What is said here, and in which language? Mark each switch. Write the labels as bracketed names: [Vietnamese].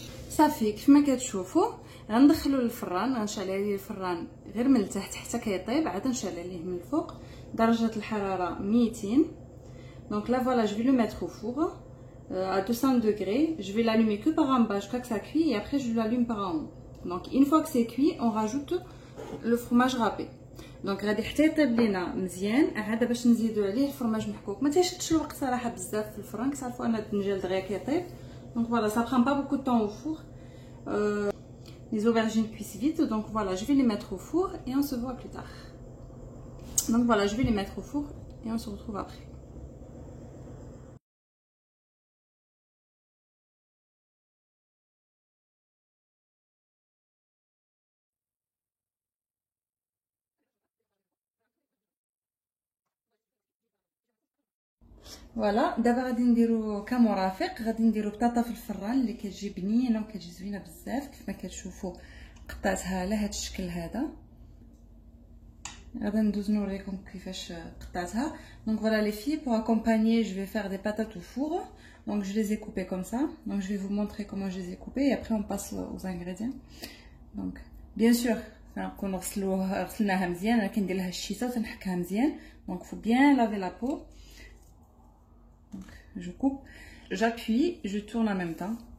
[Arabic] صافي كيف ما كتشوفوا غندخلو للفران، غنشعل عليه الفران غير من التحت حتى كيطيب، عاد نشعل عليه من الفوق درجه الحراره 200. [French] Donc là voilà, je vais le mettre au four à 200 degrés. Je vais l'allumer que par en bas jusqu'à que ça cuit et après je l'allume par en haut. Donc une fois que c'est cuit, on rajoute le fromage râpé. [Arabic] Donc غادي حتى يطيب لينا مزيان، عاد باش نزيدو عليه الفرماج محكوك. ما تيشدش الوقت صراحه بزاف في الفران، كتعرفوا ان الدنجال دغيا كيطيب. [French] Donc voilà, ça prend pas beaucoup de temps au four. Les aubergines cuisent vite, donc voilà, je vais les mettre au four et on se voit plus tard. Donc voilà, je vais les mettre au four et on se retrouve après. [Arabic] فوالا دابا غادي نديرو كمرافق، غادي نديرو بطاطا في الفران اللي كتجي بنينه وكتجي زوينه بزاف. كيف ما كتشوفوا قطعتها على هذا الشكل هذا، غادي ندوز نوريكم كيفاش قطعتها. [French] دونك فوالا لي في pour accompagner je vais faire des patates au four. Donc je les ai coupées comme ça. Donc je vais vous montrer comment je les ai coupées et après on passe aux ingrédients. Donc bien sûr [Arabic] كنكون غسلناها مزيان، انا كندير لها الشيته وتنحكها مزيان. [French] Donc faut bien laver la peau. Donc, je coupe, j'appuie, je tourne en même temps.